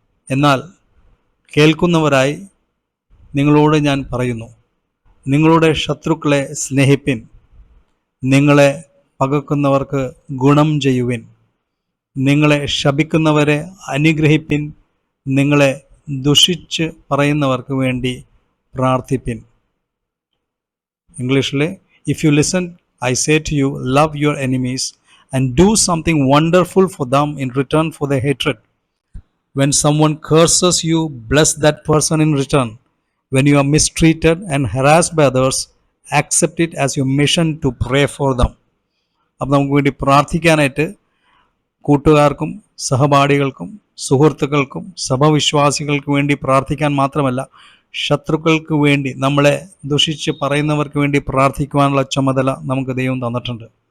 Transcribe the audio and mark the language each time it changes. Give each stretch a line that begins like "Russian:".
Malayalam: എന്നാൽ കേൾക്കുന്നവരായി നിങ്ങളോട് ഞാൻ പറയുന്നു, നിങ്ങളുടെ ശത്രുക്കളെ സ്നേഹിപ്പിൻ, നിങ്ങളെ പകക്കുന്നവർക്ക് ഗുണം ചെയ്യുവിൻ, നിങ്ങളെ ശപിക്കുന്നവരെ അനുഗ്രഹിപ്പിൻ, നിങ്ങളെ ദുഷിച്ച് പറയുന്നവർക്ക് വേണ്ടി പ്രാർത്ഥിപ്പിൻ. ഇംഗ്ലീഷിൽ:
English: If you listen I say to you, love your enemies and do something wonderful for them in return for the hatred. When someone curses you, bless that person in return. When you are mistreated and harassed by others, accept it as your mission to pray for them.
Malayalam: അപ്പോൾ നമുക്ക് വേണ്ടി പ്രാർത്ഥിക്കാനായിട്ട് കൂട്ടുകാർക്കും സഹപാഠികൾക്കും സുഹൃത്തുക്കൾക്കും സഭവിശ്വാസികൾക്ക് വേണ്ടി പ്രാർത്ഥിക്കാൻ മാത്രമല്ല, ശത്രുക്കൾക്ക് വേണ്ടി, നമ്മളെ ദുഷിച്ച് പറയുന്നവർക്ക് വേണ്ടി പ്രാർത്ഥിക്കുവാനുള്ള ചുമതല നമുക്ക് ദൈവം തന്നിട്ടുണ്ട്.